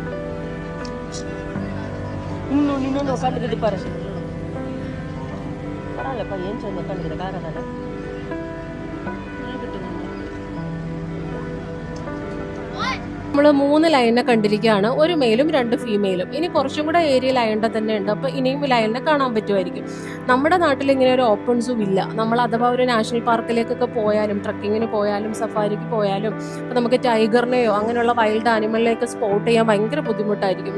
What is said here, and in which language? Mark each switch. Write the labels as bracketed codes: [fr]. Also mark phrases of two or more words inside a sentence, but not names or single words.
[ta] இன்னொன்று உட்காந்துக்குது பாரு. பரவாயில்லப்பா, ஏன் சேர்ந்து உட்காந்துக்குது காரதான. [ml] നമ്മൾ 3 ലയനെ കണ്ടിരിക്കുകയാണ്. ഒരു മെയിലും 2 ഫീമെയിലും. ഇനി കുറച്ചും കൂടെ ഏരിയ ലയണ്ട തന്നെ ഉണ്ട്. അപ്പോൾ ഇനിയും ലയനെ കാണാൻ പറ്റുമായിരിക്കും. നമ്മുടെ നാട്ടിൽ ഇങ്ങനെ ഒരു [en] open zoo [ml] ഇല്ല. നമ്മൾ അഥവാ ഒരു [en] national park [ml] പോയാലും ട്രക്കിങ്ങിന് പോയാലും സഫാരിക്ക് പോയാലും നമുക്ക് ടൈഗറിനെയോ അങ്ങനെയുള്ള [en] wild animal [ml] സ്പോട്ട് ചെയ്യാൻ ഭയങ്കര ബുദ്ധിമുട്ടായിരിക്കും.